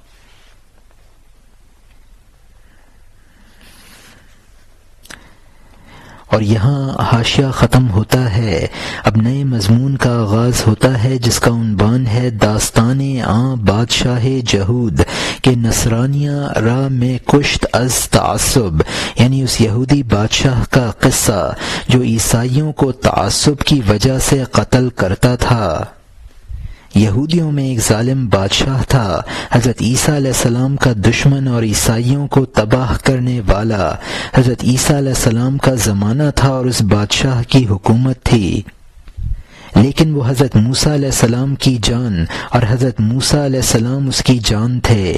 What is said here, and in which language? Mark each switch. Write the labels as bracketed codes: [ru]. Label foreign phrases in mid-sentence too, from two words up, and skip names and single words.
[ur] اور یہاں حاشیہ ختم ہوتا ہے۔ اب نئے مضمون کا آغاز ہوتا ہے جس کا عنوان ہے [fa] داستان آں بادشاہ جہود کہ نصرانیہ را میں کشت از تعصب، [ur] یعنی اس یہودی بادشاہ کا قصہ جو عیسائیوں کو تعصب کی وجہ سے قتل کرتا تھا۔ یہودیوں میں ایک ظالم بادشاہ تھا، حضرت عیسیٰ علیہ السلام کا دشمن اور عیسائیوں کو تباہ کرنے والا۔ حضرت عیسیٰ علیہ السلام کا زمانہ تھا اور اس بادشاہ کی حکومت تھی، لیکن وہ حضرت موسیٰ علیہ السلام کی جان اور حضرت موسیٰ علیہ السلام اس کی جان تھے۔